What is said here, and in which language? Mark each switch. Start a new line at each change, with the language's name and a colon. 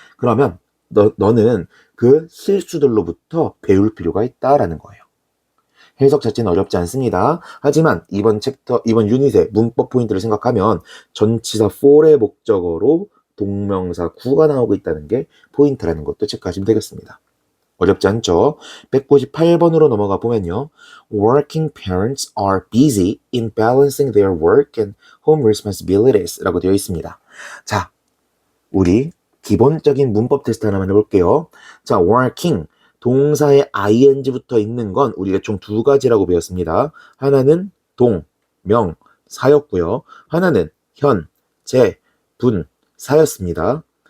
Korean: 그러면 너는 그 실수들로부터 배울 필요가 있다라는 거예요. 해석 자체는 어렵지 않습니다. 하지만 이번 유닛의 문법 포인트를 생각하면 전치사 for의 목적어로 동명사 구가 나오고 있다는 게 포인트라는 것도 체크하시면 되겠습니다. 어렵지 않죠? 198번으로 넘어가 보면요.
English: Working parents are busy in balancing their work and home responsibilities
Korean: 라고 되어 있습니다. 자, 우리 기본적인 문법 테스트 하나만 해볼게요. 자, working, 동사에 ing부터 있는 건 우리가 총 두 가지라고 배웠습니다. 하나는 동, 명, 사였고요. 하나는 현, 재, 분, 사였습니다.